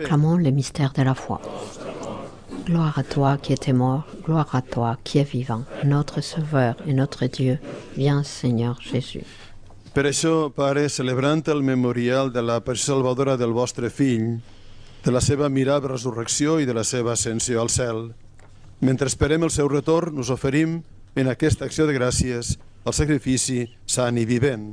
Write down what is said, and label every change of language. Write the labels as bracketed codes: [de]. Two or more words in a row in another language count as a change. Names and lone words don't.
[fr] Proclamons le mystère de la foi. Gloire à toi qui étais mort, gloire à toi qui es vivant, notre Sauveur et notre Dieu. Viens, Seigneur Jésus. [ca] Per això, Pare, celebrant el memorial de la passió salvadora del vostre Fill, de la seva admirable resurrecció i de la seva ascensió al cel, mentre esperem el seu retorn, us oferim en aquesta acció de gràcies el sacrifici sant i vivent.